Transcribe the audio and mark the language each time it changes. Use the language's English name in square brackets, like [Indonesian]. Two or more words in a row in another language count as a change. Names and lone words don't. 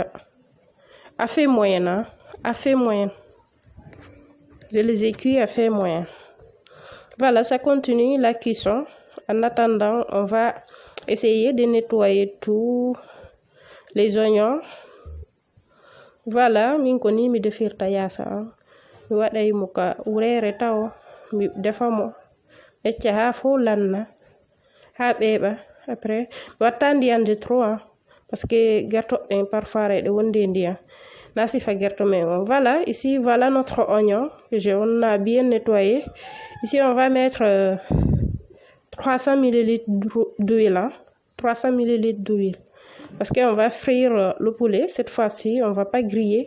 [French] À feu moyen, hein? À feu moyen. Je les ai cuits à feu moyen. Voilà, ça continue la cuisson. En attendant, on va essayer de nettoyer tous les oignons. Voilà, [Fula] min ko ni mi defirta yassa. Mi waɗay mo ka urere taw mi defa mo ecca ha fo lanna ha ɓeɓa. [French] Après, [Fula] watta ndiyam [French] de trop, hein, parce que gerto parfois de [Fula] wonde ndiyam. [French] Voilà, ici, voilà notre oignon que on a bien nettoyé. Ici, on va mettre 300 ml d'huile, hein, 300 ml d'huile. Parce qu'on va frire le poulet. Cette fois-ci, on ne va pas griller.